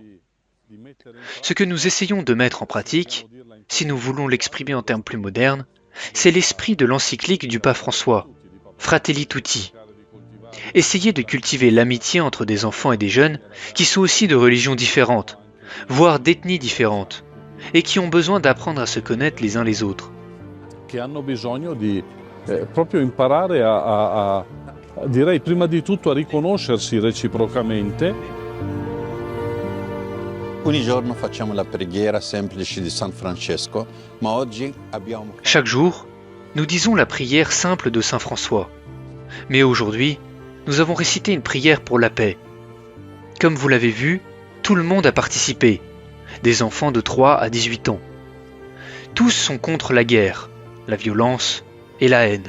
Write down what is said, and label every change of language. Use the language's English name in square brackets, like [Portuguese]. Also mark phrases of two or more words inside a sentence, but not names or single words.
[French] Ce que nous essayons de mettre en pratique, si nous voulons l'exprimer en termes plus modernes, c'est l'esprit de l'encyclique du pape François, Fratelli Tutti. Essayer de cultiver l'amitié entre des enfants et des jeunes qui sont aussi de religions différentes, voire d'ethnies différentes, et qui ont besoin d'apprendre à se connaître les uns les autres. [Italian] Che hanno bisogno di proprio imparare direi prima di tutto a riconoscersi reciprocamente. Ogni giorno facciamo la preghiera semplice di San Francesco, ma oggi abbiamo... [French] Chaque jour, nous disons la prière simple de Saint François. Mais aujourd'hui, nous avons récité une prière pour la paix. Comme vous l'avez vu, tout le monde a participé, des enfants de 3 à 18 ans. Tous sont contre la guerre, la violence et la haine.